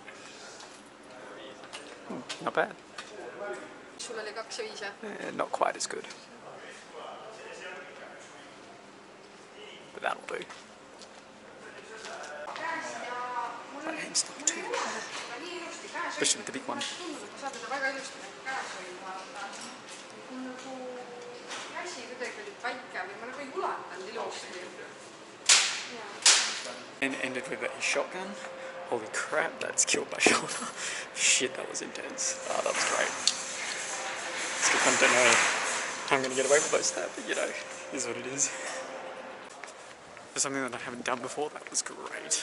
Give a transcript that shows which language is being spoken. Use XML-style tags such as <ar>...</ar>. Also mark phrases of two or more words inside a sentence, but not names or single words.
<en>Not bad.</en> <et>Sul oli 2 ja 5</et> <en>Not quite as good. But that'll do. My hand's not too bad. Especially with the big one.</en> <et>Saad seda väga ilusti käes hoidma. Käsi kuidagi oli väike või ma nagu ei ulatanud ilusti.</et> <en>And ended with a shotgun. Holy crap, that's killed my shoulder. Shit, that was intense. Oh, that was great. It's good fun. Don't know how I'm going to get away with those that, but you know, it is what it is. For something that I haven't done before, that was great.</en>